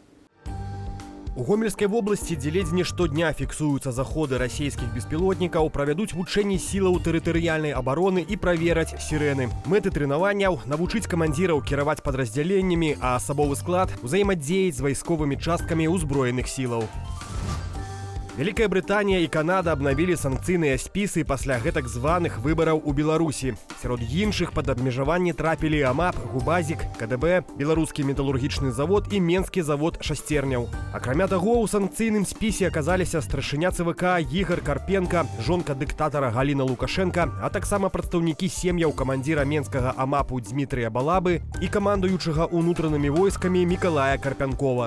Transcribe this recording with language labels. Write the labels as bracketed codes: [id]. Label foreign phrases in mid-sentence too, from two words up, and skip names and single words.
[be] У Гомельской области, дзе ледзь не штодня фіксуюцца заходы расійскіх беспілотнікаў, правядуць вучэнні сілаў тэрытарыяльнай абароны і правераць сірэны. Мэты трэнаванняў – навучыць камандзіраў кіраваць падраздзяленнямі, а асабовы склад – узаемадзеяць з вайсковымі часткамі ўзброеных сілаў. [ru] Великая Британия и Канада обновили [be] санкцыйныя спісы пасля гэтак званых выбараў у Беларусі. Сярод іншых пад абмежаванне трапілі АМАП, Губазік, КДБ, Беларускі металургічны завод і Менскі завод шасцерняў. Акрамя таго, у санкцыйным спісе аказаліся старшыня ЦВК Ігор Карпенка, жонка дыктатара Галіна Лукашенка, а таксама прадстаўнікі сем'яў камандзіра Менскага АМАПу Дмітрыя Балабы і камандуючага ўнутранымі войскамі Мікалая Карпянкова.